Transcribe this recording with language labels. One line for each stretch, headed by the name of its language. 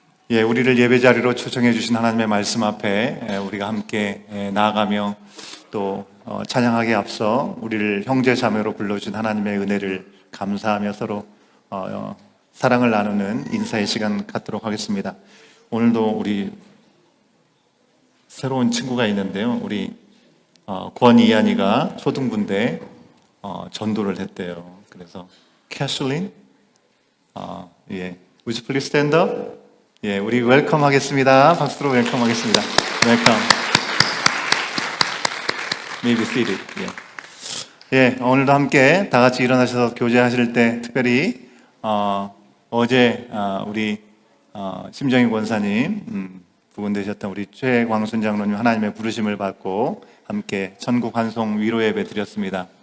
Korean: 우리를 예배 자리로 초청해 주신 하나님의 말씀 앞에 우리가 함께 나아가며 또 찬양하기에 앞서 우리를 형제 자매로 불러준 하나님의 은혜를 감사하며 서로 사랑을 나누는 인사의 시간 갖도록 하겠습니다. 오늘도 우리 새로운 친구가 있는데요. 우리 권이한이가 초등부인데 전도를 했대요. 그래서 캐슬린,
English: would you please stand up?
Korean: 우리 웰컴 하겠습니다. 박수로 웰컴 하겠습니다. 웰컴.
English: Maybe seated.
Korean: 오늘도 함께 다 같이 일어나셔서 교제하실 때 특별히 어제 우리 심정희 권사님 부근되셨던 우리 최광순 장로님 하나님의 부르심을 받고 함께 천국 환송 위로 예배 드렸습니다.